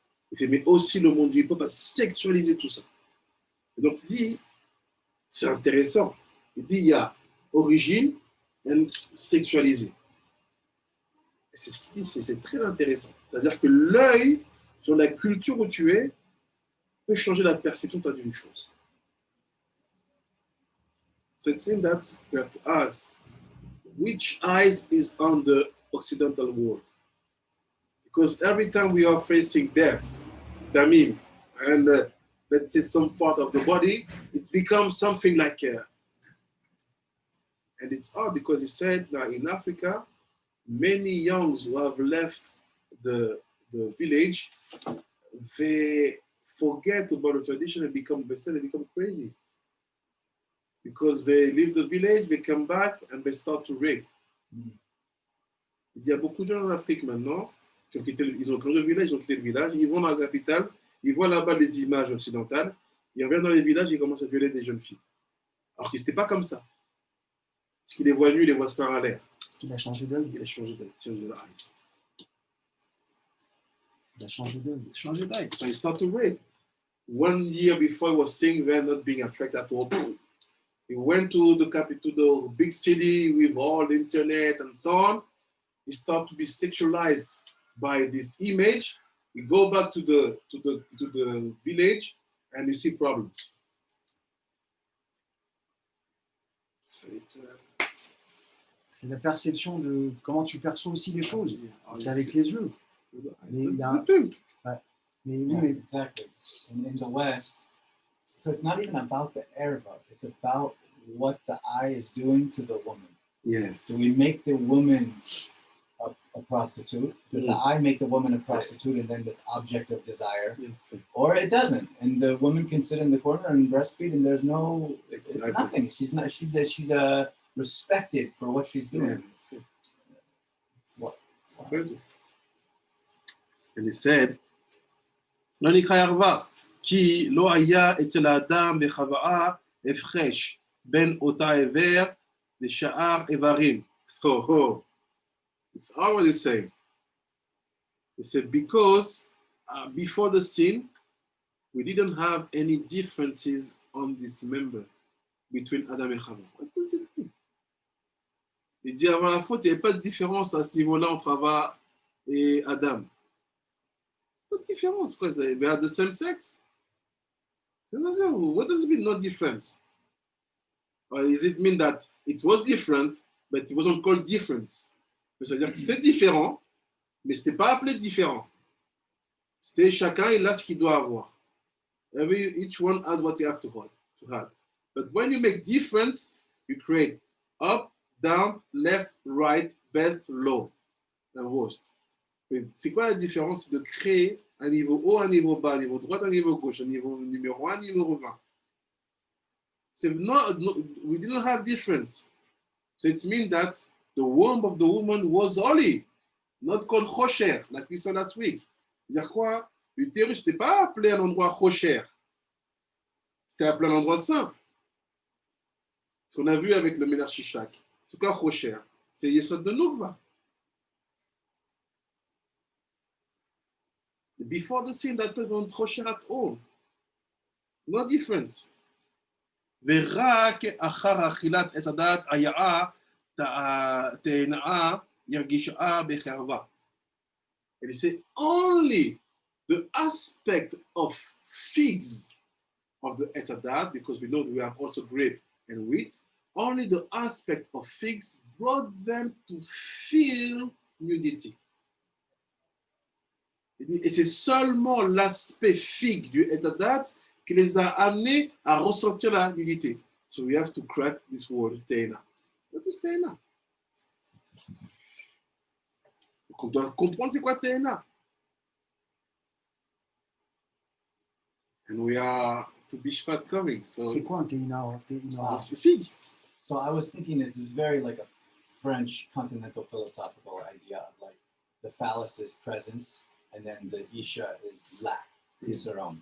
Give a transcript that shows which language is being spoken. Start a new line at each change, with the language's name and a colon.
French: Il fait, mais aussi le monde du hip-hop a sexualisé tout ça. Et donc, il dit, c'est intéressant. Il dit, il y a origine et sexualisé. Et c'est ce qu'il dit, c'est très intéressant. C'est-à-dire que l'œil sur la culture où tu es peut changer la perception d'une chose.
English: So it's in that we have to ask, which eyes is on the Occidental world? Because every time we are facing death, damim, and let's say some part of the body, it's become something like and it's hard because he said now in Africa, many youngs who have left the village, they forget about the tradition and become crazy. Because they leave the village, they come back and they start to rape.
French: Il y a beaucoup de gens en Afrique maintenant qui ont quitté ils ont quitté le village, ils vont dans la capitale, ils voient là-bas des images occidentales, ils reviennent dans les villages, ils commencent à violer des jeunes filles. Alors que ce n'était pas comme ça. Parce qu'il les voit nus, il les voit sans à l'air. Parce qu'il a changé d'œil. Il a changé d'œil. Il a changé d'œil. Changé d'œil.
English: So he started to rape. 1 year before, he was seeing them not being attracted at all. He went to the capital, the big city with all the internet and so on. He started to be sexualized by this image. You go back to the village and you see problems. So it's,
French: C'est la perception de comment tu perçois aussi les choses. C'est avec les les yeux. Mais il y a- yeux. Mais oui,
English: Yeah,
French: mais
English: exactly. And in the West, so it's not even about the erva, it's about what the eye is doing to the woman. Yes. Do we make the woman a prostitute? Does the eye make the woman a prostitute and then this object of desire? Yeah. Or it doesn't, and the woman can sit in the corner and breastfeed, and there's no, Exactly. it's nothing. She's respected for what she's doing. Yeah. What? It's crazy. And he said,
Hebrew: לא נקרא ערווה, כי לא היה אצל האדם בחוואה הפרש בין אותה עבר לשאר איברים.
English: It's already saying. He said, because before the sin, we didn't have any differences on this member between Adam et Chava. What does it mean?
French: Il dit avant la faute, il n'y avait pas de différence à ce niveau-là entre Chava et Adam. Pas de différence, quoi.
English: They had the same sex. What does it mean, no difference? Or does it mean that it was different, but it wasn't called difference?
French: C'est-à-dire que c'était différent, mais c'était pas appelé différent. C'était chacun, il a ce qu'il doit avoir.
English: Each one has what you have to have. But when you make difference, you create up, down, left, right, best, low, and worst.
French: Mais c'est quoi la différence? C'est de créer un niveau haut, un niveau bas, un niveau droit, un niveau gauche, un niveau numéro 1, numéro 20.
English: So we didn't have difference. So it means that the womb of the woman was holy, not called kosher, like we saw last week.
French: C'est-à-dire quoi? L'utérus n'était pas appelé un endroit kosher. C'était appelé un endroit saint. Ce qu'on a vu avec le Ménar Shishak. C'est quoi kosher? C'est Yesod de Nukva.
English: Before the sin, that was not kosher at all. No difference.
Hebrew: ורק אחר אכילת עץ הדת היאה תאנה ירגישה בחרבה.
English: And it's only the aspect of figs of the Etz Hadat, because we know we have also grape and wheat, only the aspect of figs brought them to feel nudity.
French: Et c'est seulement l'aspect figue du Etz Hadat qui les a amenés à ressentir la nudité.
English: So we have to crack this word, Teina. What is Teina?
French: Donc on doit comprendre c'est quoi Teina.
English: And we are to Bishpat coming. So
French: C'est quoi un Teina? c'est figue.
English: So I was thinking this is very like a French continental philosophical idea of like the phallus is presence and then the Isha is lack, Chisaron.